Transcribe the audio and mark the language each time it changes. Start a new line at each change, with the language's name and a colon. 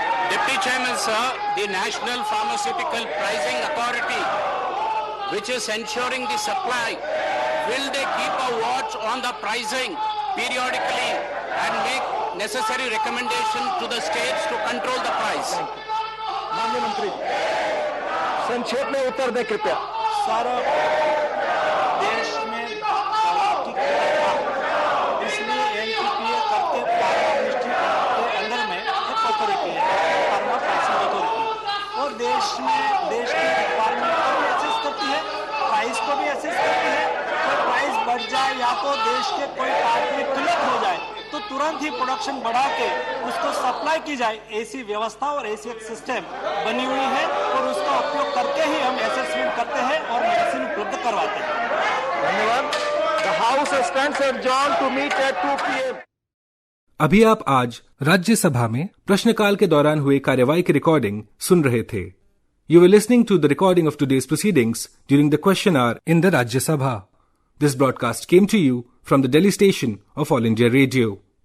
English: Deputy Chairman, sir, the National Pharmaceutical Pricing Authority, which is ensuring the supply, will they keep a watch on the pricing periodically and make necessary recommendation to the states to control the price?
Hindi: माननीय मंत्री, संक्षेप में उत्तर दें कृपया। Sir, देश में दवा की किल्लत, इसलिए एनपीपीए करके फार्मा मिनिस्ट्री के अंदर में एक अथॉरिटी है, फार्मा प्राइसिंग अथॉरिटी, और देश की रिक्वायरमेंट को भी असेस करती है, प्राइस को भी असेस करती है। तो प्राइस बढ़ जाए या तो देश के कोई पार्ट में किल्लत हो जाए तो तुरंत ही प्रोडक्शन बढ़ा के उसको सप्लाई की जाए, ऐसी व्यवस्था और ऐसी एक सिस्टम बनी हुई है और उसका उपयोग करके ही हम असेसमेंट करते हैं और मेडिसिन उपलब्ध करवाते हैं। धन्यवाद।
English: The House stands adjourned to meet at 2 p.m.
Hindi: अभी आप आज राज्यसभा में प्रश्नकाल के दौरान हुई कार्यवाही की रिकॉर्डिंग सुन रहे थे।
English: You were listening to the recording of today's proceedings during the question hour in the Rajya Sabha. This broadcast came to you from the Delhi station of All India Radio.